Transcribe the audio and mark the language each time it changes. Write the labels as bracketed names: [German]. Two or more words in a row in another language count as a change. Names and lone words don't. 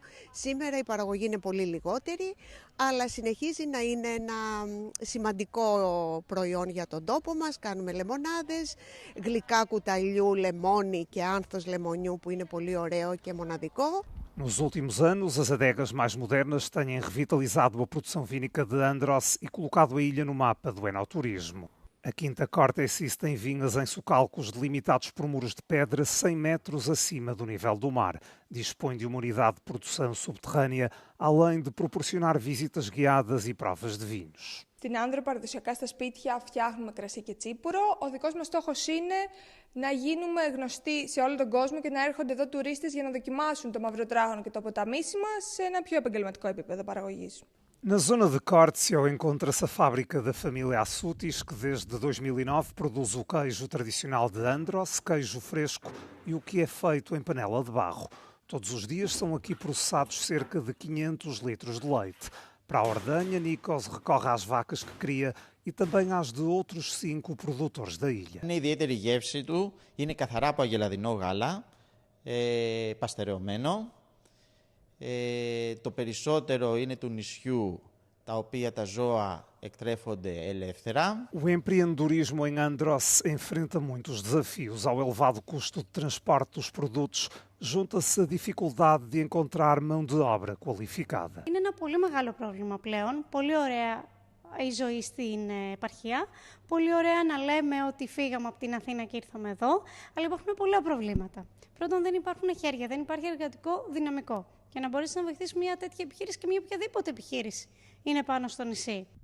[Greek] Σήμερα η παραγωγή είναι πολύ λιγότερη, αλλά συνεχίζει να είναι ένα σημαντικό προϊόν για τον τόπο μας. Κάνουμε λεμονάδες, γλυκά κουταλιού, λεμόνι και άνθος λεμονιού που είναι πολύ ωραίο και μοναδικό. [Portuguese] Nos últimos anos, as adegas mais modernas têm revitalizado a produção vínica de Andros e colocado a ilha no mapa do enoturismo. A Quinta Cortesis tem vinhas em socalcos delimitados por muros de pedra 100 metros acima do nível do mar. Dispõe de uma unidade de produção subterrânea, além de proporcionar visitas guiadas e provas de vinhos. [Greek] Στην Άνδρο παραδοσιακά στα σπίτια φτιάχνουμε κρασί και τσίπουρο. Ο δικός μας στόχος είναι να γίνουμε γνωστοί σε όλο τον κόσμο και να έρχονται εδώ τουρίστες για να δοκιμάσουν το μαυροτράγωνο και το ποταμίσιμα σε ένα πιο επαγγελματικό επίπεδο παραγωγής. [Portuguese] Na zona de Córtesio encontra-se a fábrica da família Assutis, que desde 2009 produz o queijo tradicional de Andros, queijo fresco e o que é feito em panela de barro. Todos os dias são aqui processados cerca de 500 litros de leite. Para a ordenha, Nikos recorre às vacas que cria e também às de outros 5 produtores da ilha. [Greek] Είναι ιδιαίτερη γεύση του, είναι καθαρά από αγελαδινό γάλα, παστερεωμένο. Το περισσότερο είναι του νησιού, τα οποία τα ζώα εκτρέφονται ελεύθερα. [Portuguese] O empreendedorismo em Andros enfrenta muitos desafios. Ao elevado custo de transporte dos produtos, junta-se a dificuldade de encontrar mão de obra qualificada. [Greek] Είναι ένα πολύ μεγάλο πρόβλημα πλέον. Πολύ ωραία η ζωή στην επαρχία. Πολύ ωραία να λέμε ότι φύγαμε από την Αθήνα και ήρθαμε εδώ, αλλά υπάρχουν πολλά προβλήματα. Πρώτον, δεν υπάρχουν χέρια, δεν υπάρχει εργατικό δυναμικό. Για να μπορέσει να βοηθήσει μια τέτοια επιχείρηση και μια οποιαδήποτε επιχείρηση είναι πάνω στο νησί.